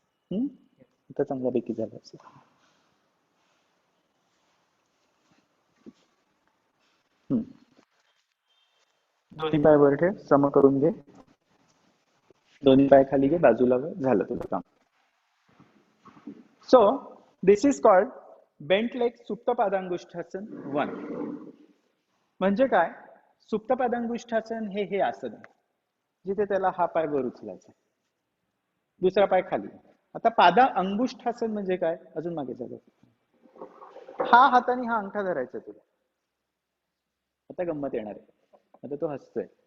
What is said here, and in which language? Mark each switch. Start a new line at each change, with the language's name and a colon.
Marathi: इथं चांगल्यापैकी झालं असेल. दोन्ही पाय वर ठेव, सम करून घे. दोन्ही पाय खाली घे, बाजूला वर. झालं तुझं काम.
English: So this is called bent leg सुप्त पादांगुष्ठासन 1.
Marathi: म्हणजे काय? सुप्त पादांगुष्ठासन हे हे आसन आहे जिथे त्याला हा पाय वर उचलायचा, दुसरा पाय खाली. आता पादा अंगुष्ठासन म्हणजे काय? अजून मागे झालं. हा हाताने हा अंगठा धरायचा तुला. आता गंमत येणार आहे. आता तो हसतोय.